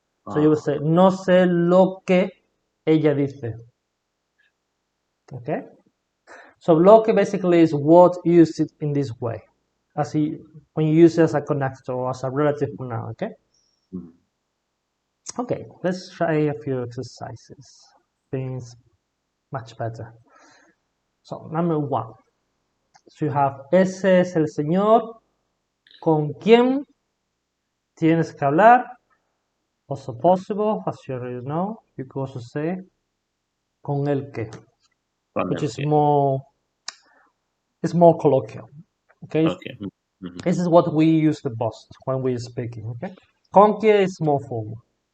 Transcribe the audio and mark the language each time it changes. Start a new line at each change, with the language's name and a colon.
English: So you would say,
Spanish: no sé lo que ella dice. Okay?
English: So lo que basically is what used it in this way, when you use it as a connector or as a relative pronoun. Okay. Okay. Let's try a few exercises. Things much better. So number one. So you have
Spanish: ese es el señor con quien tienes que hablar.
English: Also possible, as you already know, you could also say con el que, which is more colloquial. Okay. This is what we use the most when we're speaking. Okay. Con que is more formal.